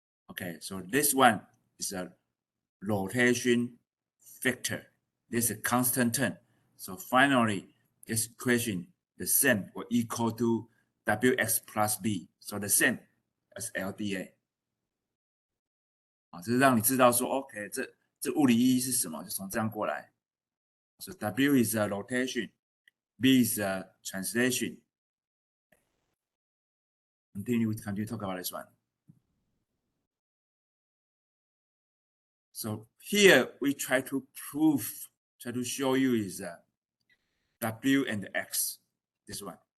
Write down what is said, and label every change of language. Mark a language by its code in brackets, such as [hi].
[en] Okay, so this one is a rotation vector. This is a constant term. So finally, this equation, the same or equal to wx plus b. So the same as LDA. [zh] 啊，这是让你知道说 ，OK， 这物理意义是什么？就从这样过来。 [en] So W is a rotation, B is a translation. Continue to talk about this one. So here we try to show you is W and X. This one.